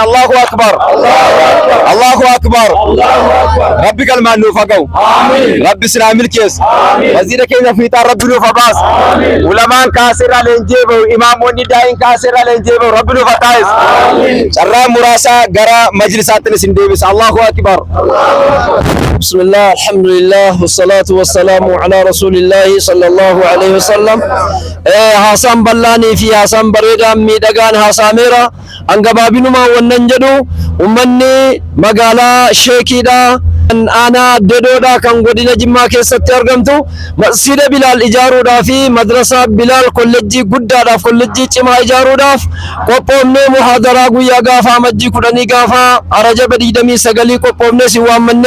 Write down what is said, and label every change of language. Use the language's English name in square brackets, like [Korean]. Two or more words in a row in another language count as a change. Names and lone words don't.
[Arabic] الله أكبر. الله أكبر. [Oromo] Rabbi galmaan nuuf haa ga'u. Rabbi Islaamil kees masjida keenya fiixaan rabbi nuuf haa baasu ulamaan kaasirra leenjee bahu imaamonni daa'in kaasirra leenjee bahu rabbi nuuf haa taa'is carraa muraasa gara majlisaatti isin deebisa. [Arabic] الله أكبر. بسم الله الحمد لله والصلاة والسلام على رسول الله صلى الله عليه وسلم. [Oromo] Haasaan bal'aanii fi haasaan bareedaan miidhagaan haasameera hangabaabinuma wannan jedhu ummanni magaalaa Sheekiidha aanaa Dedoodha kan godina Jimmaa keessatti argamtu masjida Bilaal ijaaruudhaaf fi madrasaa Bilaal kolleejjii guddaadhaaf kolleejjii cimaa ijaaruudhaaf qophoofnee muhaadaraa guyyaa gaafa amajjii 10 gaafa Rajaba 29 qophoofnee si waammannee